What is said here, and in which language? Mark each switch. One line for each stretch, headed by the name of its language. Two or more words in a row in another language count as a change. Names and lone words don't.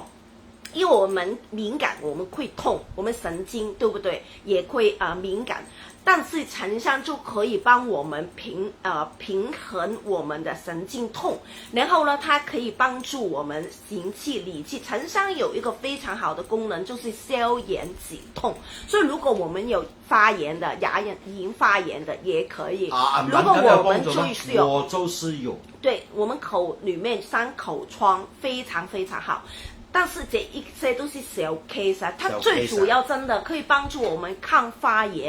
Chinese: 因為我們敏感，我們會痛，我們神經對不對？也會敏感，但是沉香就可以幫我們平衡我們的神經痛，然後呢，它可以幫助我們行氣理氣。沉香有一個非常好的功能，就是消炎止痛，所以如果我們有發炎的牙齦發炎的也可以。如果我們就是有，我就是有，對我們口裏面傷口瘡非常非常好。但是這一些都是小 case 啊，它最主要真的可以幫助我們抗發炎。